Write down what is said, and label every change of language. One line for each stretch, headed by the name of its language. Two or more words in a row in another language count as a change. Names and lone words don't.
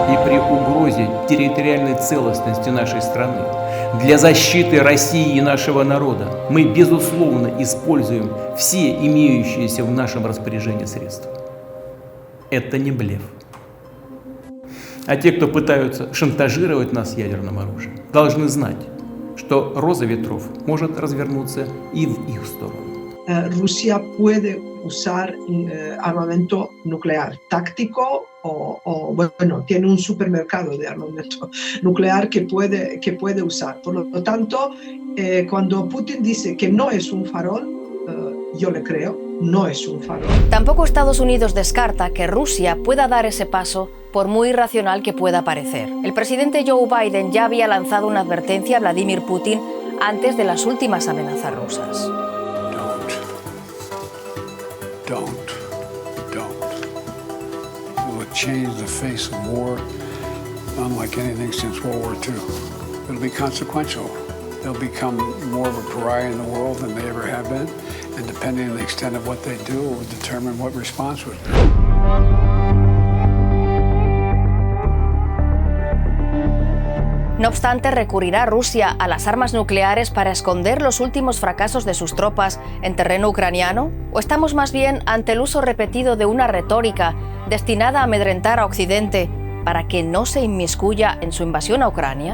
Russian: при угрозе территориальной целостности нашей страны, для защиты России и нашего народа мы, безусловно, используем все имеющиеся в нашем распоряжении средства. Это не блеф. А те, кто пытаются шантажировать нас ядерным оружием, должны знать, что роза ветров может развернуться и в их сторону.
Spanish: Rusia puede usar armamento nuclear táctico o bueno, tiene un supermercado de armamento nuclear que puede usar. Por lo tanto, cuando Putin dice que no es un farol, yo le creo, no es un farol. Tampoco Estados Unidos descarta que Rusia pueda dar ese paso, por muy irracional que pueda parecer. El presidente Joe Biden ya había lanzado una advertencia a Vladimir Putin antes de las últimas amenazas rusas.
English: Don't. It will change the face of war unlike anything since World War II. It'll be consequential. They'll become more of a pariah in the world than they ever have been, and depending on the extent of what they do, it will determine what response would be.
Spanish: No obstante, ¿recurrirá Rusia a las armas nucleares para esconder los últimos fracasos de sus tropas en terreno ucraniano? ¿O estamos más bien ante el uso repetido de una retórica destinada a amedrentar a Occidente para que no se inmiscuya en su invasión a Ucrania?